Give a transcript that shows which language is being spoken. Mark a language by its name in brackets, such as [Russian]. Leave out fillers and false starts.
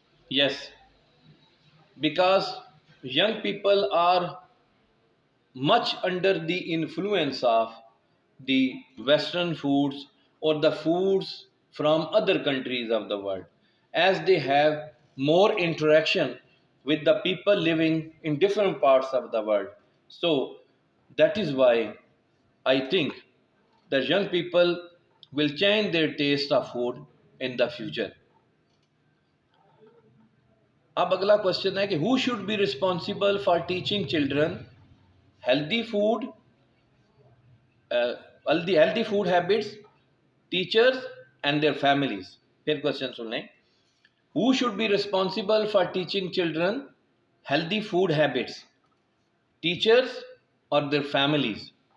[English] Yes, because young people are much under the influence of the Western foods or the foods from other countries of the world, as they have more interaction with the people living in different parts of the world. So that is why I think that young people will change their taste of food in the future. [Urdu] اب اگلا question ہے کہ [English] Who should be responsible for teaching children healthy food, healthy food habits, teachers and their families. [Urdu] پھر question سن لیں. [English] Who should be responsible for teaching children healthy food habits, teachers or their families?